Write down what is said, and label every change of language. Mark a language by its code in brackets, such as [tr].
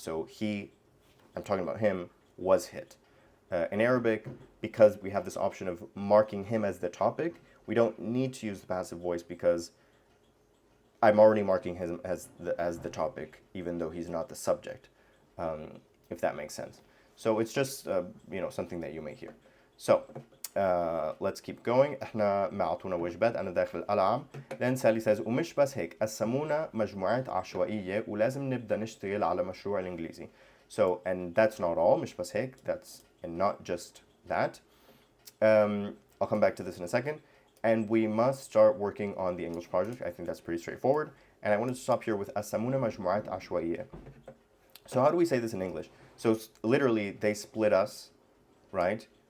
[en] So he, I'm talking about him, was hit. In Arabic, because we have this option of marking him as the topic, we don't need to use the passive voice because I'm already marking him as the topic, even though he's not the subject, if that makes sense. So it's just you know, something that you may hear. So let's keep going. [ar] احنا ما عطونا واجبات أنا داخل الألعاب. [en] Then Sally says [ar] ومش بس هيك قسمونا مجموعات عشوائية ولازم نبدأ نشتغل على مشروع الإنجليزي. [en] So, and that's not all, [ar] مش بس هيك, [en] that's, and not just that. I'll come back to this in a second. And we must start working on the English project. I think that's pretty straightforward. And I wanted to stop here with [ar] قسمونا مجموعات عشوائية. [en] So how do we say this in English? So literally they split us, right?